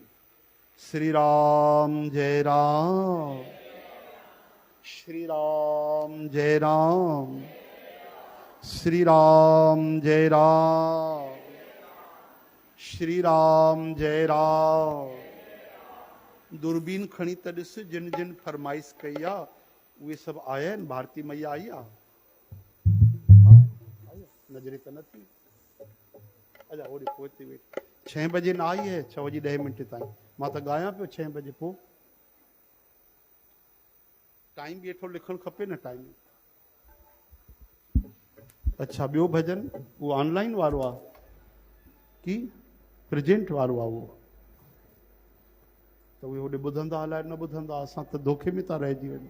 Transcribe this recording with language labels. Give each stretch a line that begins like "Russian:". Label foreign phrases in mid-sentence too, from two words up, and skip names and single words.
Sindhi: श्री राम जय राम। श्री राम जय राम। श्री राम जय राम। श्री राम जय राम। दूरबीन खणी त ॾिस जिन जिन फरमाइश कई आ उहे सब आया आहिनि। भारती मैया आई आ नजरे त न थी। अच्छा ओॾे पोइ ते वेठ 6 बजे न आई है 6 बजे 10 मिंट ताईं मां त ॻायां पियो 6 बजे पोइ। टाइम बि एठो लिखणु खपे न टाइम। अच्छा ॿियो भजन उहो ऑनलाइन वारो आहे की प्रेजेंट वारो आहे उहो त उहे होॾे ॿुधंदा अलाए न ॿुधंदा असां त धोखे में था रहिजी वञूं।